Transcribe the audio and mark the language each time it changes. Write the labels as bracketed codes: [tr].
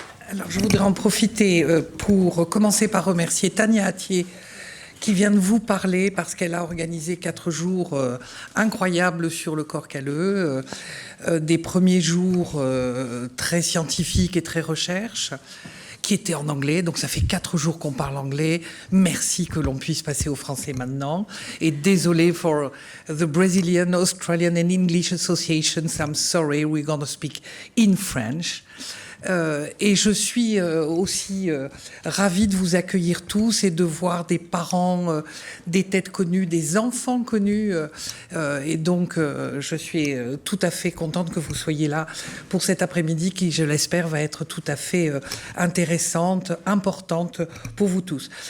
[fr] Alors je voudrais en profiter pour commencer par remercier Tania Attier qui vient de vous parler parce qu'elle a organisé 4 jours incroyables sur le corps calleux, des premiers jours très scientifiques et très recherche, qui était en anglais, donc ça fait 4 jours qu'on parle anglais. Merci que l'on puisse passer au français maintenant. Et désolé [en] for the Brazilian, Australian and English Associations, I'm sorry, we're going to speak in French. [fr] Et je suis aussi ravie de vous accueillir tous et de voir des parents, des têtes connues, des enfants connus. Et donc, je suis tout à fait contente que vous soyez là pour cet après-midi qui, je l'espère, va être tout à fait intéressante, importante pour vous tous.